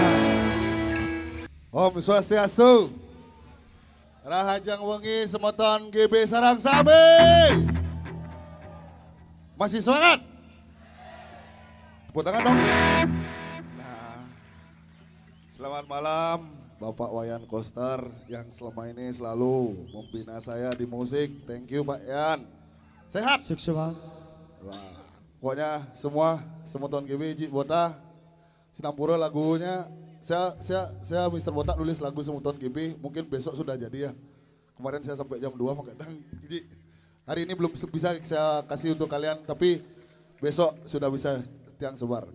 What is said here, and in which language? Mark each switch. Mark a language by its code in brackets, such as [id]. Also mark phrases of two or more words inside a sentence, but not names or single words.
[ban] Om Swastiastu Rahajang wengi semoton GB sarang sami [id] masih semangat tepuk tangan dong. Nah, selamat malam Bapak Wayan Koster yang selama ini selalu membina saya di musik. [en] Thank you Pak Yan. [id] Sehat? Sukses Pak. Wah, pokoknya semua semoton GB Ji Bota Sinampura lagunya saya Mr. Botak nulis lagu semoton GB mungkin besok sudah jadi ya. Kemarin saya sampai jam 2 makanya Ji. Hari ini belum bisa saya kasih untuk kalian tapi besok sudah bisa tiang sebar.